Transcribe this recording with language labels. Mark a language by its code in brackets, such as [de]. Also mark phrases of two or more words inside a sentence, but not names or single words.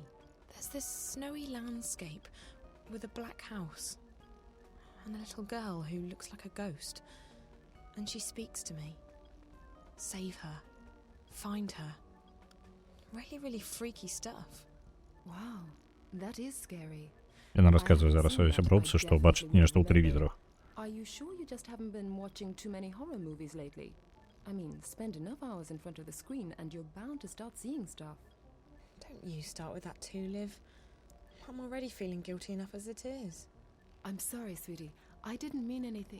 [en] There's this snowy landscape with a black house. And a little girl who looks like a ghost. And she speaks to me. Save her. Find her. Really, really freaky stuff. Wow, that is scary. [be] Яна расказвае зараз сваёй сяброўцы, што бачыць нешта ў тэлевізарах. [en] Are you sure you just haven't been watching too many horror movies lately? I mean, spend enough hours in front of the screen and you're bound to start seeing stuff. Don't you start with that too, Liv. I'm already feeling guilty enough as it is. I'm sorry, sweetie. I didn't mean anything.